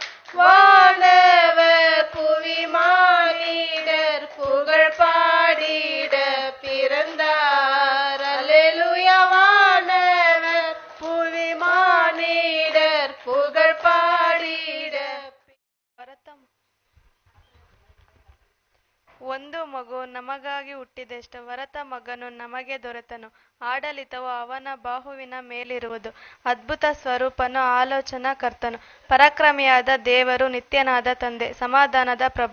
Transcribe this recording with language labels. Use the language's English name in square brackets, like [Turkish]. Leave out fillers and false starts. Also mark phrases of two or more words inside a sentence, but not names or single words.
[Tamil] வானவர் புவி மானிடர் புகழ் பாடிட பிறந்தார். அல்லேலூயா. வானவர் புவி மானிடர் புகழ் பாடிட. [Kannada] ಒಂದು ಮಗು ನಮಗಾಗಿ ಹುಟ್ಟಿದೆಷ್ಟು, ವರತ ಮಗನು ನಮಗೆ ದೊರೆತನು, ಆಡಳಿತವು ಅವನ ಬಾಹುವಿನ ಮೇಲಿರುವುದು. ಅದ್ಭುತ ಸ್ವರೂಪನು, ಆಲೋಚನಾ ಕರ್ತನು, ಪರಾಕ್ರಮಿಯಾದ ದೇವರು, ನಿತ್ಯನಾದ ತಂದೆ, ಸಮಾಧಾನದ ಪ್ರಭು.